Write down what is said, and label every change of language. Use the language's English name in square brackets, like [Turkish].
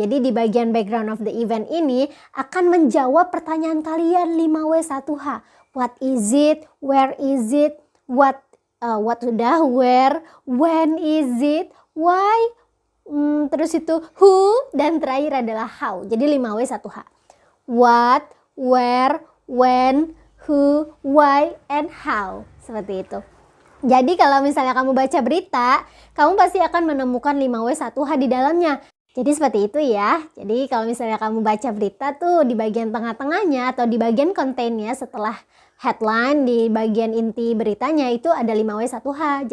[Indonesian] Jadi di bagian [English] background of the event [Indonesian] ini akan menjawab pertanyaan kalian 5W1H. [English] What is it? Where is it? What sudah? Where? When is it? Why? [Indonesian] Terus itu who, dan terakhir adalah how. Jadi 5W1H. [English] What, where, when, who, why, and how. [Indonesian] Seperti itu. Jadi kalau misalnya kamu baca berita, kamu pasti akan menemukan 5W1H di dalamnya. Jadi seperti itu ya. Jadi kalau misalnya kamu baca berita tuh di bagian tengah-tengahnya atau di bagian kontennya setelah headline, di bagian inti beritanya itu ada 5W1H.